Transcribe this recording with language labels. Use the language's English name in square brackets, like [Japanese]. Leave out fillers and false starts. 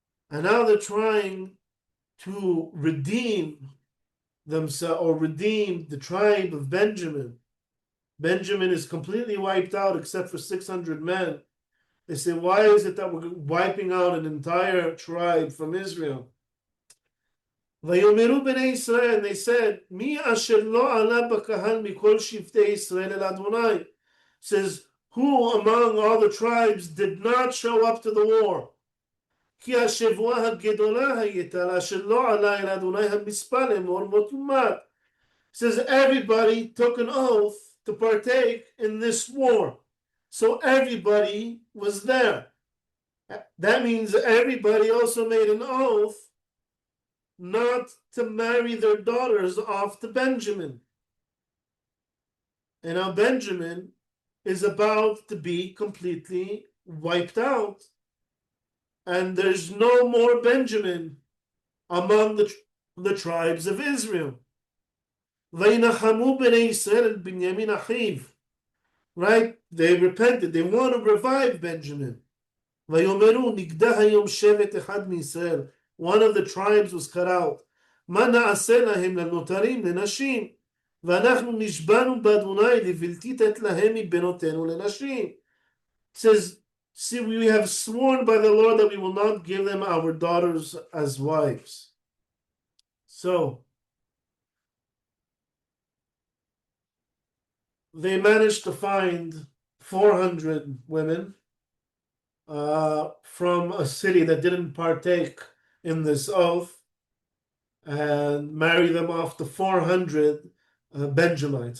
[English] And now they're trying to redeem themselves or redeem the tribe of Benjamin. Benjamin is completely wiped out except for 600 men. They say, why is it that we're wiping out an entire tribe from Israel? [Hebrew] ויאמרו בני ישראל, [English] and they said, [Hebrew] מי אשר לא עלה בקהל מכל שבטי ישראל אל אדוני? [English] Says, who among all the tribes did not show up to the war? [Hebrew] כי השבועה הגדולה הייתה אשר לא עלה אל אדוני המספר לאמור מות ומת. [English] Says, everybody took an oath to partake in this war. So everybody was there. That means everybody also made an oath not to marry their daughters off to Benjamin. And now Benjamin is about to be completely wiped out. And there's no more Benjamin among the tribes of Israel. [Hebrew] וינחמו בני ישראל אל בנימין אחיו. [English] Right? They repented. They want to revive Benjamin. [Hebrew] ויאמרו נגדע היום שבט אחד מישראל. [English] One of the tribes was cut out. [Hebrew] מה נעשה להם לנותרים לנשים? ואנחנו נשבענו באדוני לבלתי תת להם מבנותינו לנשים. [English] It says, see, we have sworn by the Lord that we will not give them our daughters as wives. So, they managed to find 400 women from a city that didn't partake in this oath and marry them off to 400 Benjamites.